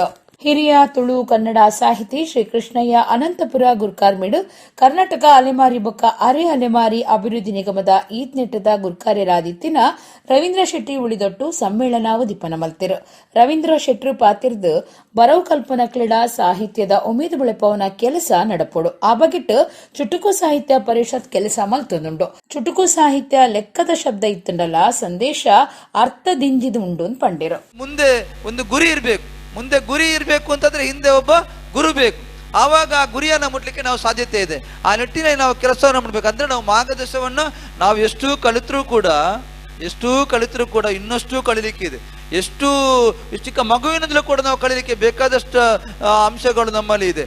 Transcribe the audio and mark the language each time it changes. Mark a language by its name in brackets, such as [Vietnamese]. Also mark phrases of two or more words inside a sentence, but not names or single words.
[Tulu] ಹಿರಿಯ ತುಳು ಕನ್ನಡ ಸಾಹಿತಿ ಶ್ರೀ ಕೃಷ್ಣಯ್ಯ ಅನಂತಪುರ ಗುರ್ಕಾರ್ಮೆಡು ಕರ್ನಾಟಕ ಅಲೆಮಾರಿ ಬೊಕ್ಕ ಅರೆ ಅಲೆಮಾರಿ ಅಭಿವೃದ್ಧಿ ನಿಗಮದ ಈತ್ನೆಟ್ಟದ ಗುರ್ಕಾರ್ಯರಾದಿತ್ತಿನ ರವೀಂದ್ರ ಶೆಟ್ಟಿ ಉಳಿದೊಟ್ಟು ಸಮ್ಮೇಳನ ಉದಿಪನ ಮಲ್ತಿರು. ರವೀಂದ್ರ ಶೆಟ್ರು ಪಾತಿರ್ದು ಬರವು ಕಲ್ಪನಕ್ಲೆಡ ಸಾಹಿತ್ಯದ ಉಮೇದು ಬೆಳೆಪವನ ಕೆಲಸ ನಡಪೋಡು ಆ ಬಗೆಟ್ ಚುಟುಕು ಸಾಹಿತ್ಯ ಪರಿಷತ್ ಕೆಲಸ ಮಲ್ತೊಂದುಂಡು. ಚುಟುಕು ಸಾಹಿತ್ಯ ಲೆಕ್ಕದ ಶಬ್ದ ಇತ್ತಂಡಲ್ಲ ಸಂದೇಶ ಅರ್ಥದಿಂಜಿದು ಉಂಡು ಪಂಡಿರು. [Kannada] ಮುಂದೆ ಒಂದು ಗುರಿ ಇರಬೇಕು. ಮುಂದೆ ಗುರಿ ಇರಬೇಕು ಅಂತಂದ್ರೆ ಹಿಂದೆ ಒಬ್ಬ ಗುರು ಬೇಕು. ಆವಾಗ ಆ ಗುರಿಯನ್ನ ಮುಟ್ಲಿಕ್ಕೆ ನಾವು ಸಾಧ್ಯತೆ ಇದೆ. ಆ ನಿಟ್ಟಿನಲ್ಲಿ ನಾವು ಕೆಲಸವನ್ನು ಮಾಡಬೇಕು. ಅಂದ್ರೆ ನಾವು ಮಾರ್ಗದರ್ಶನವನ್ನು ನಾವು ಎಷ್ಟು ಕಲಿತರೂ ಕೂಡ ಇನ್ನಷ್ಟು ಕಲಿಲಿಕ್ಕಿದೆ. ಎಷ್ಟು ಚಿಕ್ಕ ಮಗುವಿನದಲ್ಲೂ ಕೂಡ ನಾವು ಕಳೀಲಿಕ್ಕೆ ಬೇಕಾದಷ್ಟು ಅಂಶಗಳು ನಮ್ಮಲ್ಲಿ ಇದೆ.